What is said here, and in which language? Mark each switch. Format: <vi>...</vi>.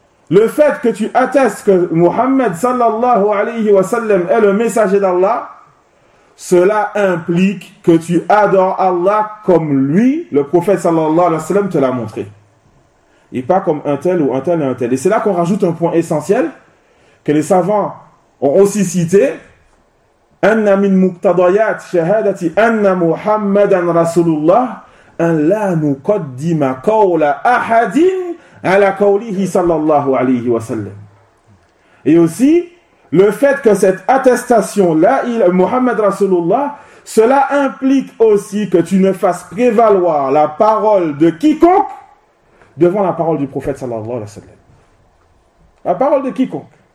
<fr>Le fait que tu attestes que Muhammad sallallahu alayhi wa sallam est le messager d'Allah, cela implique que tu adores Allah comme lui, le prophète sallallahu alayhi wa sallam, te l'a montré. et pas comme un tel ou un tel et un tel. Et c'est là qu'on rajoute un point essentiel que les savants ont aussi cité.</fr> <ar>أن من مقتضيات شهادة أن محمدا رسول الله أن لا نقدم قول أحد على قوله صلى الله عليه وسلم.</ar> <fr>Et aussi le fait que cette attestation là, il Muhammad Rasulullah, cela implique aussi que tu ne fasses prévaloir la parole de quiconque devant la parole du prophète sallallahu alayhi wa sallam. La parole de quiconque.</fr>